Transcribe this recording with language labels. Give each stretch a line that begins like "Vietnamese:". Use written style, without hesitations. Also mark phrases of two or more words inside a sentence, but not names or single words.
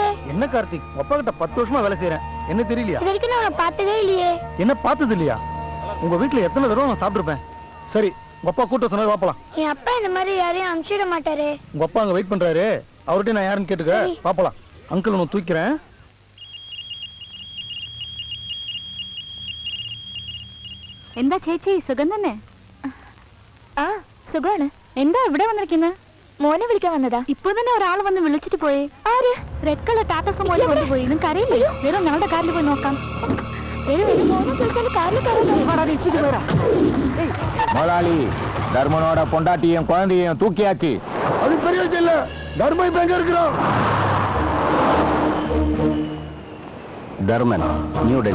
Tamil: என்ன கார்த்திக், அப்பா கிட்ட 10 வருஷமா வேலை செய்யறேன், என்ன தெரியலையா? இது வரைக்கும் நான் பார்த்ததே இல்லையே. என்ன பார்த்தது இல்லையா? உங்க வீட்டுல எத்தனை தடவை நான் சாப்பிட்டுருப்பேன். சரி, உங்க அப்பா கூட்ட சொன்னது பாப்பலாம். என் அப்பா இந்த மாதிரி யாரையும் அனுப்பிச்சிட மாட்டாரு. உங்க அப்பா அங்க வெயிட் பண்றாரு, அவர்கிட்ட நான் யாருன்னு கேட்டுக்க பாப்பலாம். அங்கிள் உன்னை தூக்கிறேன்.
Malayalam: എന്താ ചേച്ചി സുഖം തന്നെ? ആ സുഖാണ്. എന്താ ഇവിടെ വന്നിരിക്കുന്നത്? മോനെ വിളിക്കാൻ വന്നതാ. ഇപ്പൊ തന്നെ ഒരാൾ വന്ന് വിളിച്ചിട്ട് പോയി. ആര്?
English: red colour
Malayalam: ടാറ്റ സുമോ കൊണ്ടുപോയി. നിങ്ങൾക്ക് അറിയില്ലേ? വരും, ഞങ്ങളുടെ കാറിൽ പോയി നോക്കാം.
Tamil: முதலாளி, தர்மனோட பொண்டாட்டியும் குழந்தையும் தூக்கியாச்சு. அது பெரிய விஷயம் இல்ல. தர்மம் இப்ப எங்க இருக்கிறோம்? தர்மன், நியூ டெல்லி.